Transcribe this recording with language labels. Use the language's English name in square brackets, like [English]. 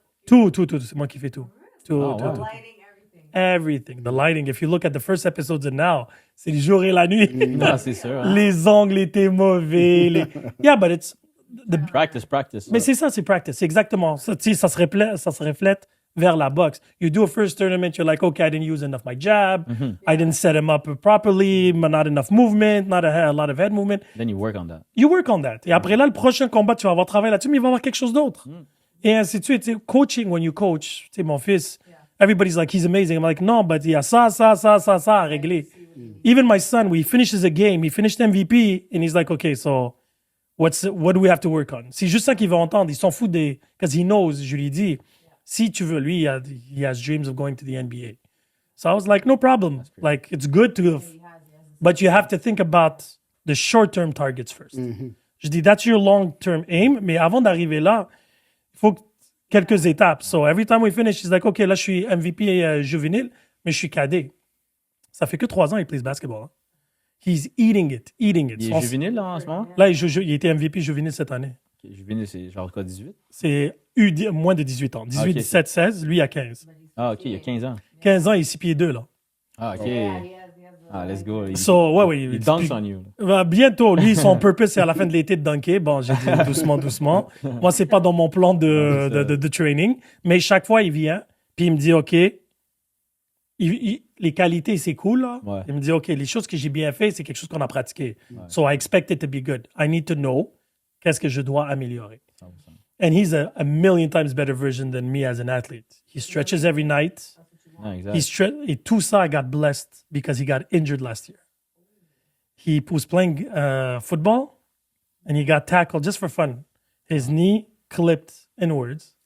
[French] Tout. C'est moi qui fais tout. Tout. [English] wow. Lighting, everything. Everything. The lighting. If you look at the first episodes and now, [French] c'est le jour et la nuit. Ah, c'est sûr. Hein? Les angles étaient mauvais. [English] Yeah, but it's... Practice. [French] Mais c'est ça, c'est practice. C'est exactement. Ça, tu sais, ça se reflète vers la boxe. [English] You do a first tournament, you're like, okay, I didn't use enough my jab. I didn't set him up properly. Not enough movement. Not a lot of head movement. Then you work on that. You work on that. [French] Et après là, le prochain combat, tu vas avoir travaillé là-dessus, mais il va y avoir quelque chose d'autre. Et ainsi de suite. Tu sais, [English] coaching, when you coach, [French] tu sais, mon fils, [English] everybody's like, he's amazing. I'm like, [French] non, but il y a ça à régler. [English] Even my son, when he finishes a game, he finished MVP, and he's like, okay, so what do we have to work on? [French] C'est juste ça qu'il veut entendre. Il s'en fout des... [English] Because he knows, [French] je lui dis, si tu veux, lui, [English] he has dreams of going to the NBA. So I was like, no problem. Like, it's good to... But you have to think about the short-term targets first. [French] Je dis, [English] that's your long-term aim, [French] mais avant d'arriver là, il faut quelques étapes. [English] So every time we finish, he's like, okay, [French] là, je suis MVP juvénile, mais je suis cadet. Ça fait que 3 ans qu'il plays basketball. [English] Hein. He's eating it. [French] Il est juvénile là, en ce moment? Là, il était MVP juvénile cette année. Okay, juvénile, c'est genre quoi, 18? C'est moins de 18 ans. 18, okay, 17, 16. Lui, il a 15. Ah, OK, il y a 15 ans. 15 ans, il est 6 pieds 2, là. [English] Ah, OK. Ah, let's go. [French] Il [English] dunks on you. [French] Bientôt, lui, son purpose, c'est à la fin de l'été de dunker. Bon, j'ai dit doucement. Moi, c'est pas dans mon plan de training. Mais chaque fois, il vient, puis il me dit, OK, les qualités, c'est cool, là. Ouais. Il me dit, OK, les choses que j'ai bien fait, c'est quelque chose qu'on a pratiqué. Ouais. [English] So I expect it to be good. I need to know [French] qu'est-ce que je dois améliorer. 100%. [English] And he's a million times better version than me as an athlete. He stretches every night. Yeah, exactly. [French] Et tout ça, [English] I got blessed because he got injured last year. He was playing football, and he got tackled just for fun. His knee clipped inwards.